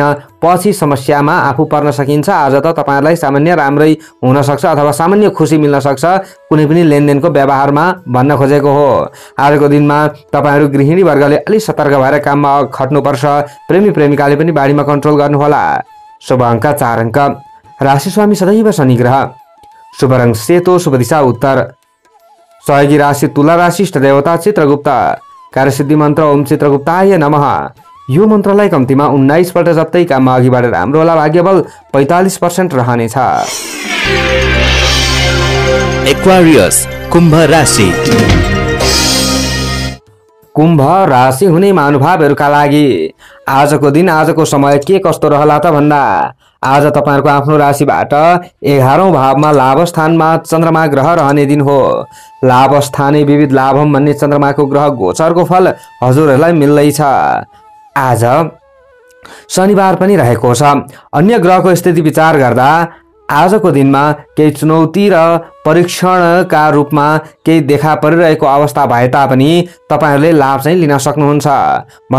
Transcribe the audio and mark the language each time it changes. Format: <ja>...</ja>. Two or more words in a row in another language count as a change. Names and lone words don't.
<ne>पछि समस्यामा आफू पर्न सकिन्छ। आज त तपाईहरुलाई सामान्य राम्रै हुन सक्छ अथवा सामान्य खुसी मिल्न सक्छ कुनै पनि लेनदेनको व्यवहारमा भन्न खोजेको हो। आजको दिनमा तपाईहरु गृहिणी वर्गले अलि सतर्क भएर काममा खट्नुपर्छ। प्रेमी प्रेमिकाले पनि बाढीमा कन्ट्रोल गर्नुहोला। शुभ अङ्क 4 अङ्क। राशि स्वामी सदैव शनि ग्रह। शुभ रङ सेतो। शुभ दिशा उत्तर। सहयोगी राशि तुला राशि। इष्ट देवता चित्रगुप्त। कार्यसिद्धि मन्त्र</ne> <sa>ओम चित्रगुप्ताय नमः।</sa> <ne>यो मन्त्रलाई कम्तीमा 19 पल्ट जप्दै काममा अघि बढेर राम्रो होला। भाग्यबल 45% रहनेछ। एक्वारियस कुम्भ राशि। कुम्भ राशि हुने महानुभावहरूका लागि आजको दिन आजको समय के कस्तो रहला त भन्दा आज तपाईहरुको आफ्नो राशिबाट 11औं भावमा लाभ स्थानमा चन्द्रमा ग्रह रहने दिन हो।</ne> <sa>लाभ स्थाने विविध लाभम</sa> <ne>भन्ने चन्द्रमाको ग्रह गोचरको फल हजुरहरूलाई मिल्दैछ। आज शनिबार पनि रहेको छ। अन्य ग्रहको स्थिति विचार गर्दा आजको दिनमा केही चुनौती र परीक्षणका रूपमा केही देखा परिरहेको अवस्था भए तापनि तपाईहरुले लाभ चाहिँ लिन सक्नुहुन्छ।</ne>